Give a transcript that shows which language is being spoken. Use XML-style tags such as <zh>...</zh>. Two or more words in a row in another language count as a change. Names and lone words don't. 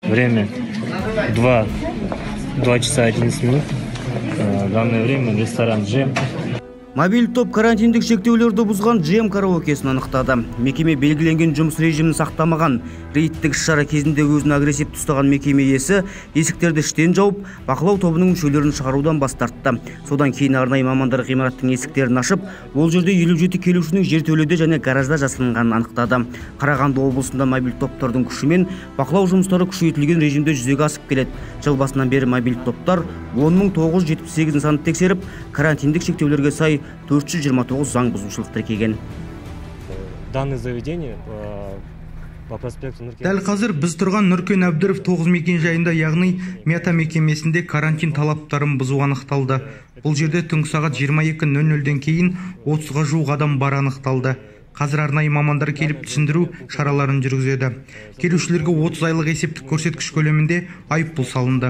<ru>Время 2 часа 11 минут. В данное время ресторан «Джем».</ru> <kk>Мобиль топ карантиндік шектеулерді бұзған «Джем» караокесін анықтады. Мекеме белгіленген жұмыс режимін сақтамаған. Рейдтік іс-шара кезінде өзін агрессивті ұстаған мекеме иесі есіктерді іштен жауып, бақылау тобының мүшелерін шығарудан бас тартты. Содан кейін арнайы мамандар ғимараттың есіктерін ашып, ол жерде 57 келушінің жертөледе және гаражда жасырынғанын анықтады. Қарағанды облысында мобиль топтардың күшімен бақылау жұмыстары күшейтілген режимде жүзеге асып келеді. Жыл басынан бері мобиль топтар 10.978 нысанды тексеріп, карантиндік шектеулерге сай 429 заң бұзушылық тіркеген.</kk> <ru>Данное заведение по проспекту Нұркен.</ru> <kk>Дәл қазір біз тұрған Нұркен Әбдіров 9 мекен жайында, яғни Мята мекемесінде карантин талаптарын бұзу анықталды. Бұл жерде түнгі сағат 22:00-ден кейін 30-ға жуық адам бар анықталды. Қазір арнайы мамандар келіп түсіндіру шараларын жүргізеді. Келушілерге 30 айлық есептік көрсеткіш көлемінде айыппұл салынды.</kk>